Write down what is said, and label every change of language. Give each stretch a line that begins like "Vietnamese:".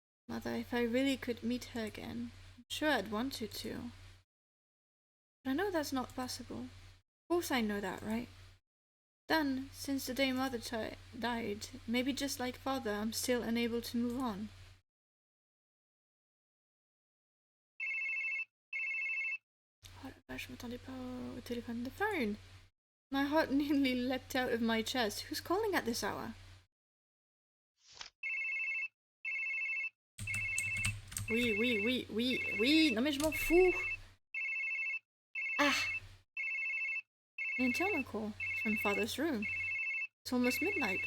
English: Mother, if I really could meet her again, I'm sure I'd want to too. But I know that's not possible. Of course I know that, right? Then, since the day Mother died, maybe just like Father, I'm still unable to move on.
French: Oh la vache, je m'attendais pas au téléphone.
English: The phone! My heart nearly leapt out of my chest. Who's calling at this hour?
French: Oui. Non mais je m'en fous!
English: An internal call from Father's room. It's almost midnight.